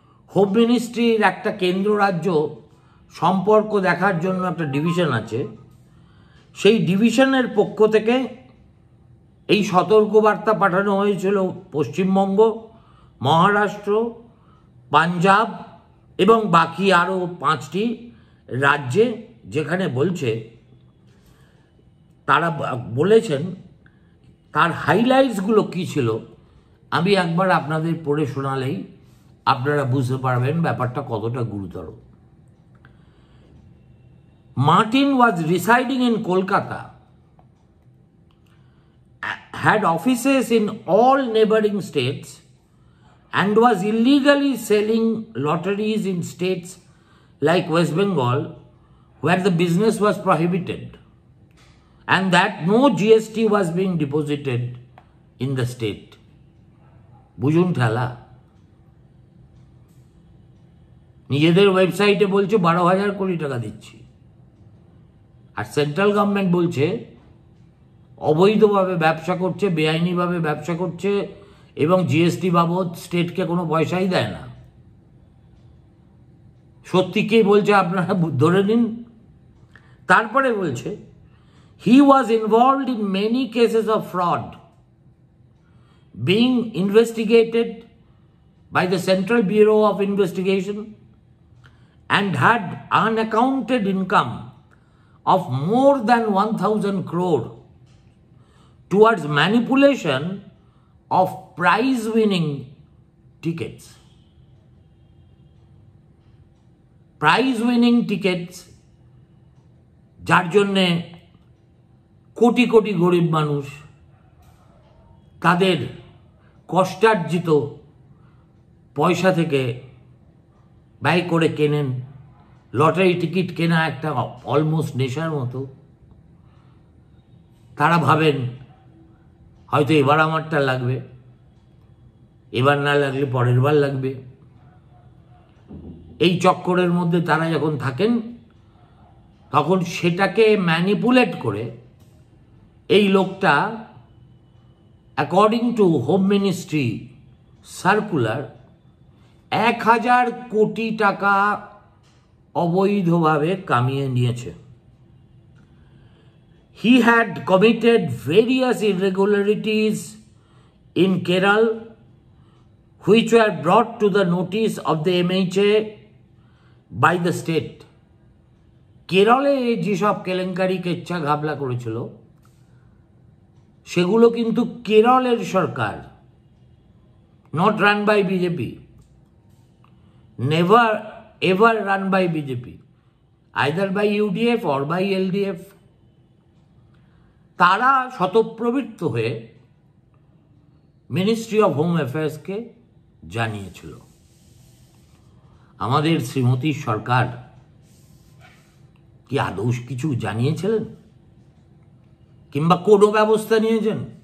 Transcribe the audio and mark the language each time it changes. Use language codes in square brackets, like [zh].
[bn] Home মিনিস্ট্রির একটা কেন্দ্র রাজ্য সম্পর্ক দেখার জন্য একটা ডিভিশন আছে, সেই ডিভিশনের পক্ষ থেকে এই সতর্কবার্তা পাঠানো হয়েছিল পশ্চিমবঙ্গ, মহারাষ্ট্র, পাঞ্জাব এবং বাকি আরও 5টি রাজ্যে, যেখানে বলছে, তারা বলেছেন তার হাইলাইটসগুলো কী ছিল আমি একবার আপনাদের পড়ে শোনালেই আপনারা বুঝতে পারবেন ব্যাপারটা কতটা গুরুতর। [en] Martin was residing in Kolkata, had offices in all neighboring states, and was illegally selling lotteries in states like West Bengal, where the business was prohibited, and that no GST was being deposited in the state. [bn] বুঝুন ঠেলা। নিজেদের ওয়েবসাইটে বলছে 12,000 কোটি টাকা দিচ্ছি, আর central government বলছে অবৈধভাবে ব্যবসা করছে, বেআইনিভাবে ব্যবসা করছে এবং জিএসটি বাবদ স্টেটকে কোনো পয়সাই দেয় না। সত্যি কে বলছে আপনারা ধরে নিন। তারপরে বলছে [en] He was involved in many cases of fraud being investigated by the Central Bureau of Investigation and had unaccounted income of more than 1,000 crore towards manipulation of prize-winning tickets. Prize-winning tickets, [bn] যার জন্যে কোটি কোটি গরিব মানুষ তাদের কষ্টার্জিত পয়সা থেকে ব্যয় করে কেনেন। লটারি টিকিট কেনা একটা অলমোস্ট নেশার মতো। তারা ভাবেন হয়তো এবার আমারটা লাগবে, এবার না লাগলে পরের বার লাগবে। এই চক্করের মধ্যে তারা যখন থাকেন তখন সেটাকে ম্যানিপুলেট করে এই লোকটা [en] according to home ministry circular [bn] 1000 কোটি টাকা অবৈধভাবে কামিয়ে নিয়েছে। [en] He had committed various irregularities in Kerala which were brought to the notice of the MHA by the state. [bn] কেরলে যেসব কেলেঙ্কারি কেচ্ছা ঘাবলা করেছিল সেগুলো কিন্তু কেরলের সরকার, [en] not run by BJP, never ever run by BJP, either by UDF or by LDF। [bn] তারা স্বতঃপ্রবৃত্ত হয়ে ministry of home অ্যাফেয়ার্সকে জানিয়েছিল। আমাদের শ্রীমতী সরকার কি আদৌ কিছু জানিয়েছিলেন কিংবা কোনো ব্যবস্থা নিয়েছেন?